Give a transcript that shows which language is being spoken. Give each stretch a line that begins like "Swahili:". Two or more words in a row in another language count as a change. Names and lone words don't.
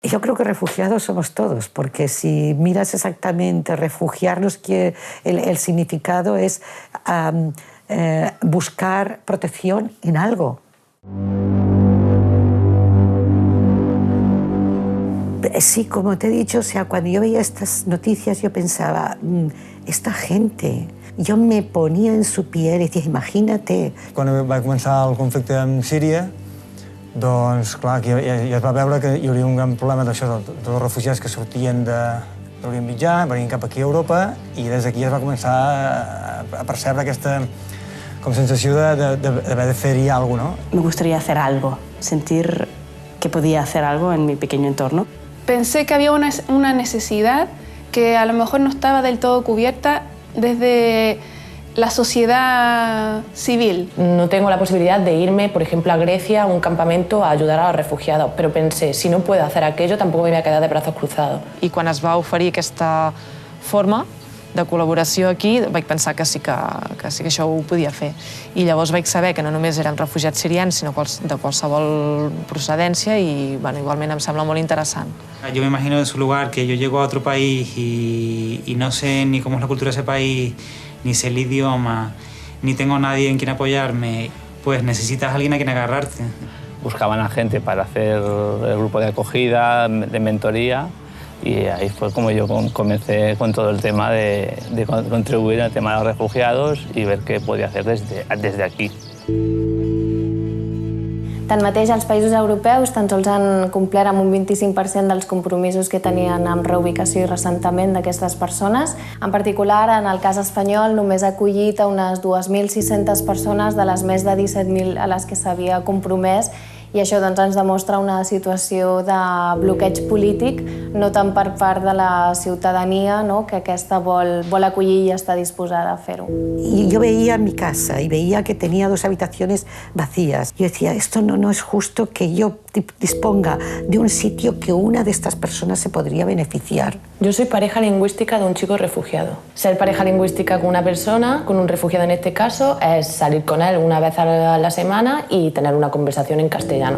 Spanish: Yo creo que refugiados somos todos, porque si miras exactamente refugiarnos, que el significado es buscar protección en algo. Sí, como te he dicho, o sea, cuando yo veía estas noticias yo pensaba, esta gente,
Catalan: jo me ponia
Spanish: en su piel i decía, imagínate.
Catalan: Quan va començar el conflicte amb Síria, doncs, clar, ja es va veure que hi hauria un gran problema d'això, dels refugiats que sortien d'Orient Mitjà, venien cap aquí a Europa, i des d'aquí es va començar a percebre aquesta sensació d'haver de fer-hi alguna cosa, ¿no?
Spanish: Me gustaría hacer algo, sentir que podía hacer algo en mi pequeño entorno. Pensé que había una necesidad que a lo mejor no estaba del todo cubierta desde la sociedad civil. No tengo la posibilidad de irme, por ejemplo, a Grecia, a un campamento, a ayudar a los refugiados, pero pensé, si no puedo hacer aquello, tampoco me voy a quedar de brazos cruzados.
Catalan: I quan es va oferir aquesta forma de col·laboració aquí, vaig pensar que sí que això ho podia fer. I llavors vaig saber que no només eren refugiats sirians, sinó de qualsevol procedència i igualment em sembla molt interessant.
Spanish: Yo me imagino de su lugar que yo llego a otro país y no sé ni cómo es la cultura de ese país, ni sé el idioma, ni tengo nadie en quien apoyarme, pues necesitas a alguien a quien agarrarte. Buscaban a gente para hacer el grupo de acogida, de mentoría, y ahí fue como yo comencé con todo el tema de contribuir al tema de los refugiados y ver qué podía hacer desde aquí.
Catalan: Tanmateix, els països europeus tan sols han complert amb un 25% dels compromisos que tenien amb reubicació i reassentament d'aquestes persones. En particular, en el cas espanyol, només ha acollit a unes 2.600 persones de les més de 17.000 a les que s'havia compromès, i això doncs, ens demostra una situació de bloqueig polític, no tant per part de la ciutadania, no? Que aquesta vol acollir i està disposada a fer-ho.
Spanish: Y yo veía mi casa y veía que tenía 2 habitaciones vacías. Yo decía, esto no es justo que yo disponga de un sitio que una de estas personas se podría beneficiar. Yo soy pareja lingüística de un chico refugiado. Ser pareja lingüística con una persona, con un refugiado en este caso, es salir con él una vez a la semana y tener una conversación en castellano.